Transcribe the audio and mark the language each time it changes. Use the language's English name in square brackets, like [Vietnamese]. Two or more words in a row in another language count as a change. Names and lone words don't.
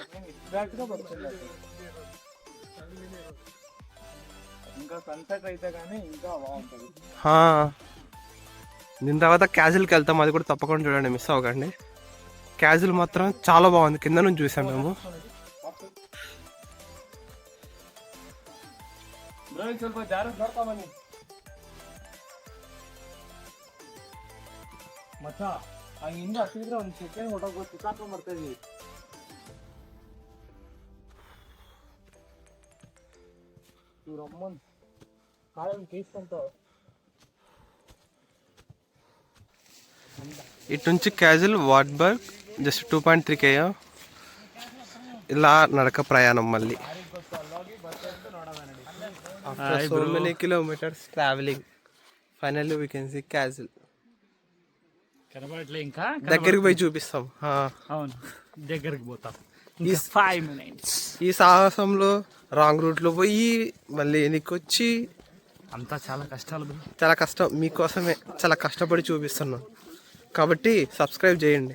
[Telugu] ఇంకా సన్సెట్ అయితే కానీ ఇంకా బాగుంటుంది. దీని తర్వాత క్యాజువల్కి వెళ్తాం, అది కూడా తప్పకుండా చూడండి, మిస్ అవ్వకండి. క్యాజువల్ మాత్రం చాలా బాగుంది, కింద నుంచి చూసాం మేము. [Kannada] ಸ್ವಲ್ಪ ಜಾರು ನೋಡ್ಕೊಂಬನ್ನಿ ಮಚ್ಚ. ಹಂಗಿಂದ ಹತ್ತಿದ್ರೆ ಒಂದು ಸೆಕೆಂಡ್ ಹೊಟ್ಟೋಗ್ಬೋದು, ಸಿಕ್ಕಾಕೊಂಡ್ ಬರ್ತಾಯಿದ್ವಿ. ಇವ್ರಮ್ಮನ್ ಕಾಲಲ್ಲಿ ಕೇಸ್ಕೊಂತ [Telugu] ఇటు నుంచి క్యాజువల్ వాట్బర్గ్ జస్ట్ 2.3 km ఇలా నడక ప్రయాణం. [English] మళ్ళీ after so many kilometers traveling, finally we can see castle. [Telugu] కనబడట్లే, ఇంకా దగ్గరికి పోయి చూపిస్తాం. అవును, దగ్గరికి పోతాం. 5 minutes. ఈ సాహసంలో రాంగ్ రూట్ లో పోయి మళ్ళీ వెనక్కి అంతా చాలా కష్టాలు, చాలా కష్టం. మీకోసమే చాలా కష్టపడి చూపిస్తున్నాం, కాబట్టి సబ్స్క్రైబ్ చేయండి.